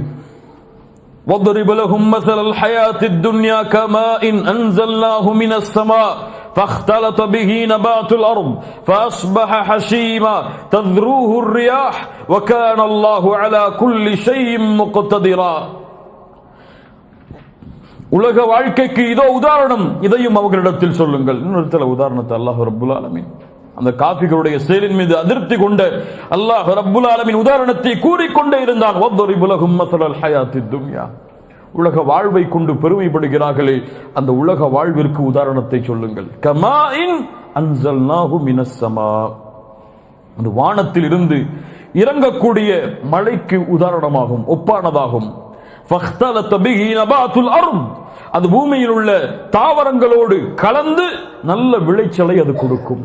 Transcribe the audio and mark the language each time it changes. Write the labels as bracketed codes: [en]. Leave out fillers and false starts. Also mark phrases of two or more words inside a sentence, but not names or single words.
[ar] وَضْرِبْ لَهُمْ مَثَلَ الْحَيَاةِ الدُّنْيَا كَمَاءٍ أَنْزَلْنَاهُ مِنَ السَّمَاءِ فَاخْتَلَطَ بِهِ نَبَاتُ الْأَرْضِ فَأَصْبَحَ حَشِيمًا تَذْرُوهُ الرِّيَاحُ وَكَانَ اللَّهُ عَلَى كُلِّ شَيْءٍ مُقْتَدِرًا. [ta] உலக வாழ்க்கைக்கு இதோ உதாரணம், இதையும் அவர்களிடத்தில் சொல்லுங்கள். இன்னொரு உதாரணத்தை [ar] الله رب العالمين [ta] அந்த காஃபிகளுடைய செயலின் மீது அதிருப்தி கொண்ட [ar] الله رب العالمين [ta] உதாரணத்தை கூறிக்கொண்டே இருந்தான். [ar] வضرب لهم مثل الحياة الدنيا, [ta] உலக வாழ்வை கொண்டு பெருமைப்படுகிறார்களே, அந்த உலக வாழ்விற்கு உதாரணத்தை சொல்லுங்கள். [ar] كماء أنزلناه من السماء, [ta] அந்த வானத்தில் இருந்து இறங்கக்கூடிய மழைக்கு உதாரணமாகும், ஒப்பானதாகும். [ar] فاختلط به نبات الأرض, [ta] அது பூமியில் உள்ள தாவரங்களோடு கலந்து நல்ல விளைச்சலை அது கொடுக்கும்.